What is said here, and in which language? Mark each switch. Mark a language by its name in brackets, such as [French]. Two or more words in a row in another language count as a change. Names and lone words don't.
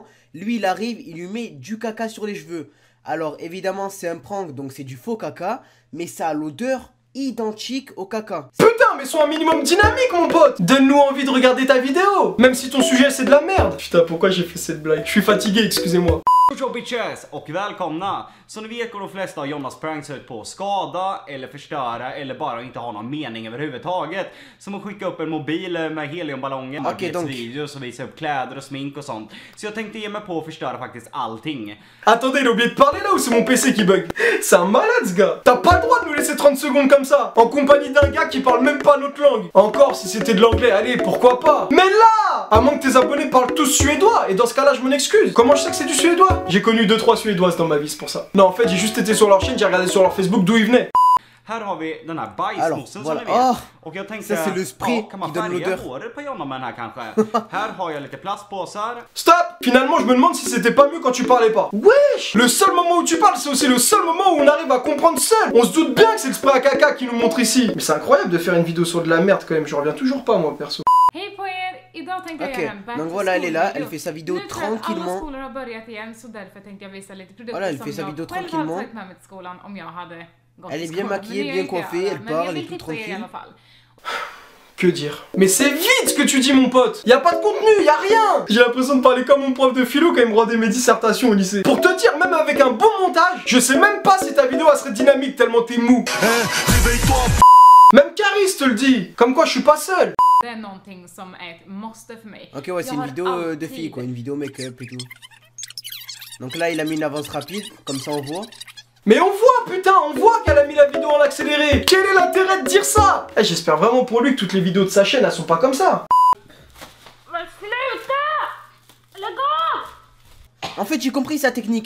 [French] Lui il arrive, il lui met du caca sur les cheveux. Alors évidemment c'est un prank, donc c'est du faux caca, mais ça a l'odeur identique au caca. Putain mais sois un minimum dynamique mon pote. Donne-nous envie de regarder ta vidéo. Même si ton sujet c'est de la merde. Putain pourquoi j'ai fait cette blague? Je suis fatigué, excusez-moi. [Swedish] Bonjour bitches och välkomna! Som ni vet går de flesta av Jonas pranks ut på att skada eller förstöra eller bara inte ha någon mening överhuvudtaget. Som att skicka upp en mobil med heliumballonger, videos och visa upp kläder och smink och sånt. Så jag tänkte ge mig på att förstöra faktiskt allting. [French] Attendez, il a oublié de parler là ou c'est mon PC qui bug? C'est un malade ce gars. T'as pas le droit de nous laisser 30 secondes comme ça, en compagnie d'un gars qui parle même pas notre langue. Encore si c'était de l'anglais, allez pourquoi pas. Mais là, à moins que tes abonnés parlent tous suédois, et dans ce cas là je m'en excuse. Comment je sais que c'est du suédois? J'ai connu 2-3 suédoises dans ma vie, c'est pour ça. Non en fait j'ai juste été sur leur chaîne, j'ai regardé sur leur Facebook d'où ils venaient. [Swedish] Här har vi den här bajsmossen [French] voilà. [Swedish] som ni vet. Och jag tänkte, [French] ça c'est le spray [Swedish] kan man [French] qui donne [Swedish] färga [French] l'odeur. [Swedish] håret på Jonna med den här kanske? Här har jag lite plastpåsar. [French] Stop! Finalement je me demande si c'était pas mieux quand tu parlais pas. Wesh! Le seul moment où tu parles c'est aussi le seul moment où on arrive à comprendre seul. On se doute bien que c'est le spray à caca qui nous montre ici. Mais c'est incroyable de faire une vidéo sur de la merde quand même, je reviens toujours pas moi perso. [Swedish] Hej på er! Idag tänkte jag Okej, göra en back [French] donc [English] to [French] voilà, elle est là, [English] school [French] elle fait sa vidéo [Swedish] Nu tror jag att alla [French] tranquillement. [Swedish] skolor har börjat igen så därför tänkte jag visa lite produkter [French] Voilà, elle [Swedish] som [French] fait sa [Swedish] jag [French] vidéo [Swedish] själv hade [French] tranquillement. [Swedish] tagit med mig till skolan om jag hade gått [French] Elle [Swedish] till [French] est bien [Swedish] skolan. [French] maquillée, [Swedish] Men det [French] bien [Swedish] är inte jag [French] coiffée, [Swedish] där. [French] elle [Swedish] Men jag [French] parle, [Swedish] vill [French] elle est tout [Swedish] tipsa er i [French] tranquille. [Swedish] alla fall. [French] Que dire? Mais c'est vide ce que tu dis mon pote. Y a pas de contenu, y a rien. J'ai l'impression de parler comme mon prof de philo quand il me rendait mes dissertations au lycée. Pour te dire, même avec un bon montage, je sais même pas si ta vidéo elle serait dynamique tellement t'es mou. Même Caris te le dit. Comme quoi je suis pas seul. [Swedish] Det är någonting som är ett måste för mig. [French] Ok ouais, c'est une vidéo de fille quoi, une vidéo make-up et tout. Donc là il a mis une avance rapide, comme ça on voit. Mais on voit putain, on voit qu'elle a mis la vidéo en accéléré. Quel est l'intérêt de dire ça? J'espère vraiment pour lui que toutes les vidéos de sa chaîne elles sont pas comme ça. En fait j'ai compris sa technique.